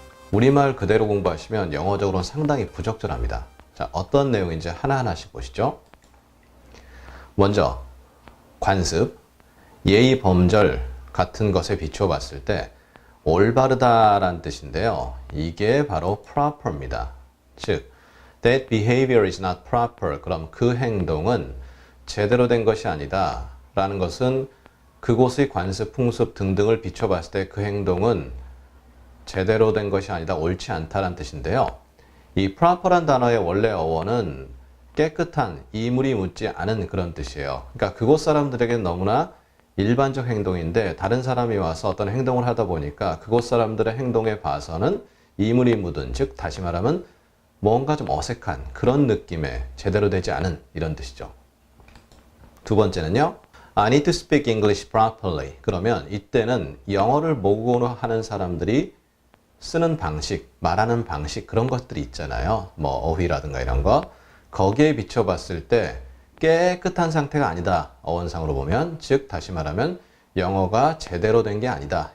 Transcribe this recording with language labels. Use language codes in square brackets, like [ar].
[ko] 우리말 그대로 공부하시면 영어적으로는 상당히 부적절합니다. 자, 어떤 내용인지 하나하나씩 보시죠. 먼저 관습, 예의 범절 같은 것에 비추어 봤을 때 올바르다라는 뜻인데요. 이게 바로 proper입니다. [en] 즉, that behavior is not proper. [ko] 그럼 그 행동은 제대로 된 것이 아니다. 라는 것은 그곳의 관습, 풍습 등등을 비춰봤을 때 그 행동은 제대로 된 것이 아니다. 옳지 않다라는 뜻인데요. 이 proper란 단어의 원래 어원은 깨끗한, 이물이 묻지 않은 그런 뜻이에요. 그러니까 그곳 사람들에게는 너무나 일반적 행동인데 다른 사람이 와서 어떤 행동을 하다 보니까 그곳 사람들의 행동에 봐서는 이물이 묻은, 즉 다시 말하면 뭔가 좀 어색한 그런 느낌의 제대로 되지 않은 이런 뜻이죠. 두 번째는요. [en] I need to speak English properly. [ko] 그러면 이때는 영어를 모국어로 하는 사람들이 쓰는 방식, 말하는 방식 그런 것들이 있잖아요. 뭐 어휘라든가 이런 거. 거기에 비춰봤을 때 깨끗한 상태가 아니다. 어원상으로 보면. 즉 다시 말하면 영어가 제대로 된 게 아니다.